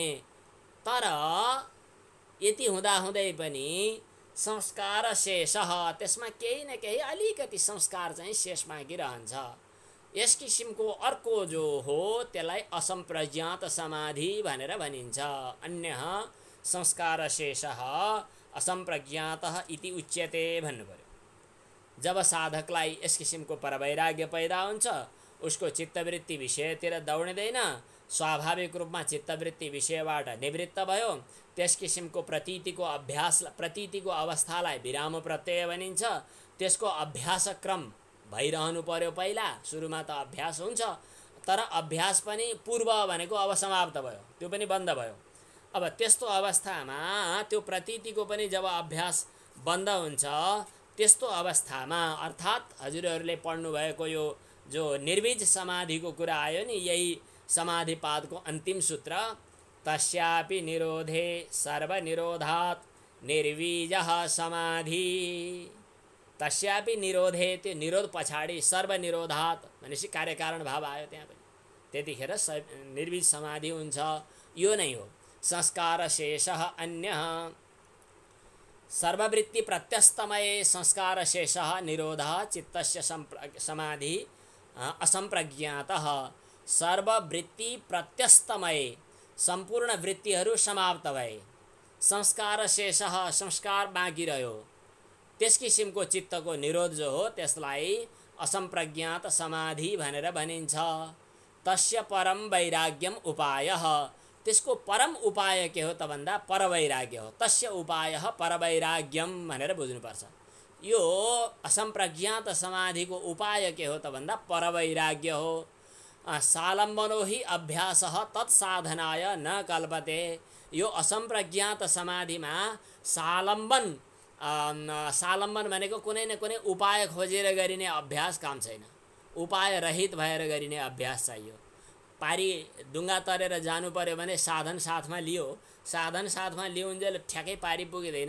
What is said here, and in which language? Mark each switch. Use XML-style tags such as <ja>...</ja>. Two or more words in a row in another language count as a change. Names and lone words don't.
<ne>तर यति हुँदाहुँदै पनि संस्कार शेष, त्यसमा केही न केही अलिकति संस्कार चाहिँ शेष बाँकी रहन्छ। यस किसिमको अर्को जो हो त्यसलाई असंप्रज्ञात समाधि भनेर भनिन्छ।</ne> <sa>अन्य संस्कार शेषः असंप्रज्ञातः इति उच्यते</sa> <ne>भन्नु पर्यो। जब साधकलाई यस किसिमको परवैराग्य पैदा हुन्छ, उसको चित्तवृत्ति विषयतिर दौडिँदैन, स्वाभाविक रूपमा चित्तवृत्ति विषयबाट निवृत्त भयो। त्यस किसिमको प्रतीतिको अभ्यास, प्रतीतिको अवस्थालाई विराम प्रत्यय भनिन्छ। त्यसको अभ्यास क्रम भइरहनु पर्यो। पहिला सुरुमा त अभ्यास हुन्छ, तर अभ्यास पनि पूर्व भनेको अब समाप्त भयो, त्यो पनि बन्द भयो। अब त्यस्तो अवस्थामा त्यो प्रतीतिको पनि जब अभ्यास बन्द हुन्छ, त्यस्तो अवस्थामा अर्थात् हजुरहरूले पढ्नु भएको यो जो निर्वीज समाधिको कुरा आयो नि, यही समाधिपादको अन्तिम सूत्र,</ne> <sa>तस्यापि निरोधे सर्वनिरोधात् निर्वीजः समाधि। तस्यापि निरोधे,</sa> <ne>त्यो निरोध पछाडि सर्वनिरोधात् भनेपछि कार्यकारण भाव आयो त्यहाँ पनि। त्यतिखेर निर्वीज समाधि हुन्छ। यो नै हो</ne> <sa>संस्कार शेषः अन्यः। सर्ववृत्ति प्रत्यस्तमये संस्कार शेषः निरोधः चित्तस्य समाधि असंप्रज्ञातः। सर्ववृत्ति प्रत्यस्तमये</sa> <ne>सम्पूर्ण वृत्तिहरू समाप्त भए,</ne> <sa>संस्कार शेषः</sa> <ne>संस्कार बाँकी रह्यो। त्यस किसिमको चित्तको निरोध जो हो त्यसलाई असंप्रज्ञात समाधि भनेर भनिन्छ।</ne> <sa>तस्य परम वैराग्यम उपायः।</sa> <ne>त्यसको परम उपाय के हो त भन्दा परवैराग्य हो।</ne> <sa>तस्य उपायः परवैराग्यम</sa> <ne>भनेर बुझ्नुपर्छ। यो असंप्रज्ञात समाधिको उपाय के हो त भन्दा परवैराग्य हो।</ne> <sa>सालम्बनो हि अभ्यासः तत्साधनाय न कल्पते।</sa> <ne>यो असंप्रज्ञात समाधिमा सालम्बन भनेको कुनै न कुनै उपाय खोजेर गरिने अभ्यास काम छैन। उपाय रहित भएर गरिने अभ्यास चाहियो। पारी डुङ्गा तरेर जानु पर्यो भने साधन साथमा लियो, साधन साथमा लिउन्जेल ठ्याक्कै पारी पुगिँदैन।</ne>